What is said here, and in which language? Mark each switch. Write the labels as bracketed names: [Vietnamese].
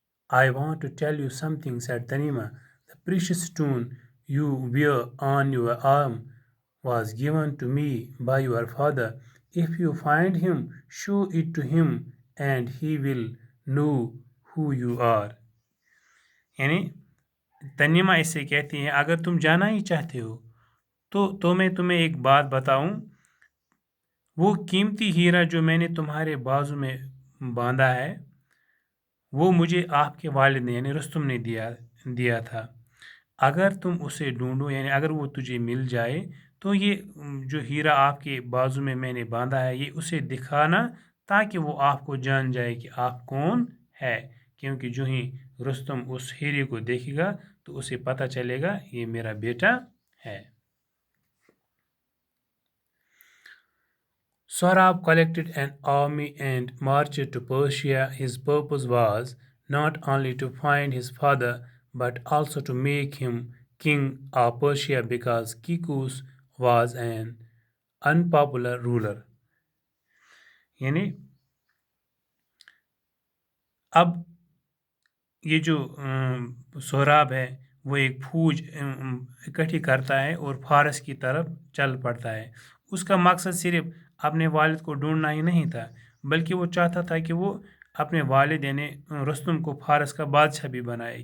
[English] I want to tell you something, said Tanima. The precious stone you wear on your arm was given to me by your father. If you find him, show it to him and he will know who you are. [Urdu] یعنی تنیمہ اس سے کہتی ہیں اگر تم جانا ہی چاہتے ہو تو میں تمہیں ایک بات بتاؤں. وہ قیمتی ہیرا جو میں نے تمہارے بازو میں باندھا ہے وہ مجھے آپ کے والد نے یعنی رستم نے دیا تھا. اگر تم اسے ڈھونڈو یعنی اگر وہ تجھے مل جائے تو یہ جو ہیرا آپ کے بازو میں نے باندھا ہے یہ اسے دکھانا تاکہ وہ آپ کو جان جائے کہ آپ کون ہے. کیونکہ جو ہی رستم اس ہیرے کو دیکھے گا تو اسے پتہ چلے گا یہ میرا بیٹا ہے. [English] Sohrab collected an army and marched to Persia. His purpose was not only to find his father but also to make him king of Persia because Kikus was an unpopular ruler. [Urdu] یعنی اب یہ جو سہراب ہے وہ ایک فوج اکٹھی کرتا ہے اور فارس کی طرف چل پڑتا ہے. اس کا مقصد صرف اپنے والد کو ڈھونڈنا ہی نہیں تھا بلکہ وہ چاہتا تھا کہ وہ اپنے والد یعنی رستم کو فارس کا بادشاہ بھی بنائے.